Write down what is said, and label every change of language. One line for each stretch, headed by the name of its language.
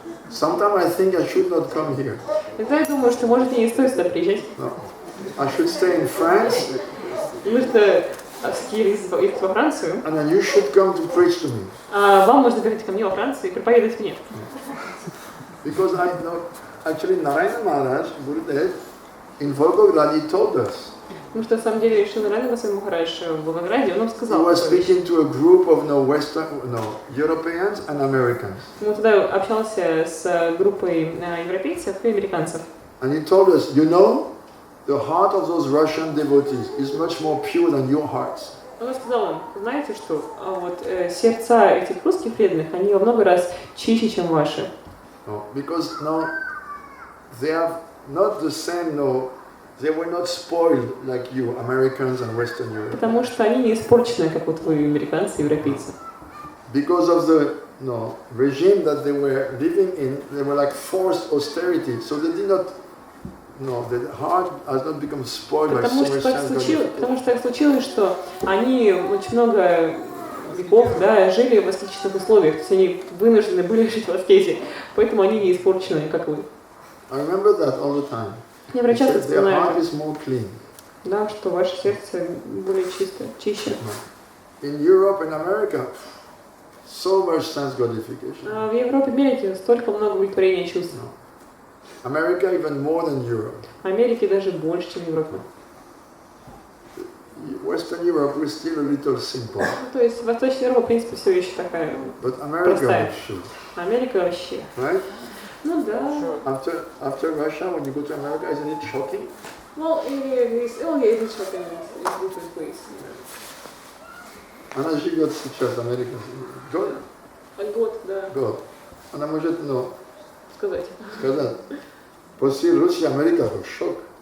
English: Sometimes I think I should not come here.
Russian: Иногда я думаю, что может и не стоит сюда приезжать.
English: No. I should stay in France.
Russian: Нужно съездить во Францию.
English: And then you should come to preach to me.
Russian: А вам нужно приехать ко мне во Францию и проповедовать мне.
English: Because I know, actually Narayana Maharaj, Gurudev, in Volgograd, he told us.
Russian: Потому что на самом деле Шримад Махарадж в Волгограде, он нам
English: He
Russian: сказал,
English: was speaking to a group of Europeans and Americans.
Russian: он тогда общался с группой европейцев и американцев.
English: And he told us, you know, the heart of those Russian devotees is much more pure than your hearts.
Russian: Он сказал им, знаете что, вот сердца этих русских преданных, они во много раз чище, чем ваши.
English: No, because no, they have not the same, no, they were not spoiled like you, Americans and Western Europe.
Russian: Потому что они не испорчены, как вот вы, американцы и европейцы.
English: Because of the regime that they were living in, they were like forced austerity, so they did not. No, the heart has not become spoiled by so much sense.
Russian: Потому что так случилось, что они очень много веков, да, жили в аскетичных условиях, то есть они вынуждены были жить в аскезе, поэтому они не испорчены, как вы.
English: I remember that all the time.
Russian: Я часто вспоминаю, да, что ваше сердце более чище.
English: In Europe and America, so much sense gratification.
Russian: В Европе, Америке столько много удовлетворения чувств.
English: America even more than Europe.
Russian: Америке даже больше, чем Европа.
English: Western Europe is still a little simple.
Russian: То есть Восточная Европа, в принципе, все еще такая простая. Америка вообще.
English: Right?
Russian: Ну да.
English: After Russia, when you go to America, isn't it shocking? Well, it's shocking. It's different place.
Russian: Она живет сейчас в Америке. Год? Год, да. Год. Она может, сказать. После России Америка это шок.